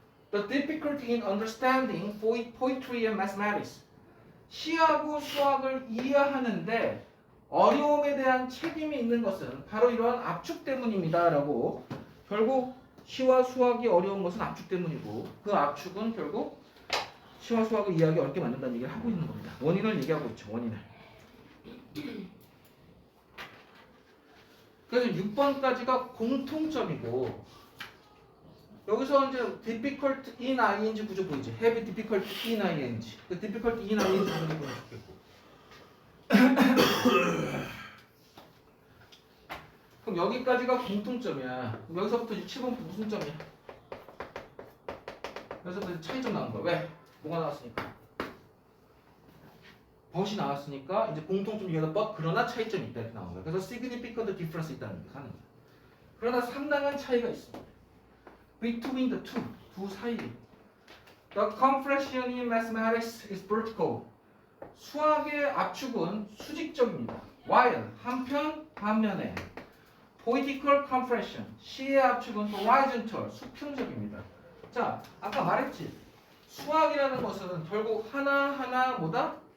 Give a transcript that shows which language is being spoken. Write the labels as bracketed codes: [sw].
[en] The difficulty in understanding poetry and mathematics. [ko] 시하고 수학을 이해하는데 어려움에 대한 책임이 있는 것은 바로 이러한 압축 때문입니다 라고. 결국 시와 수학이 어려운 것은 압축 때문이고 그 압축은 결국 시와 수학을 이해하기 어렵게 만든다는 얘기를 하고 있는 겁니다. 원인을 얘기하고 있죠. 원인을. 그래서 6번까지가 공통점이고 여기서 이제 [en] difficult in ing [ko] 구조 보이지? [en] have difficult in ing. 그 difficult in ing [ko] 구조 보면 좋겠고. 그럼 여기까지가 공통점이야. 그럼 여기서부터 7번 무슨 점이야? 여기서부터 차이점 나온 거야. 왜? 뭐가 나왔으니까. 벗이 나왔으니까 이제 공통점 얘기하다 but 그러나 차이점이 있다 이렇게 나온 거야. 그래서 [en] significant difference [ko] 있다는 얘기 하는 거야. 그러나 상당한 차이가 있습니다. [en] Between the two, [ko] 두 사이. [en] The compression in mathematics is vertical. [ko] 수학의 압축은 수직적입니다. while 반면에 [en] political compression [ko] 시의 압축은 horizontal 수평적입니다. 자, 아까 말했지. 수학이라는 것은 결국 하나하나 뭐다?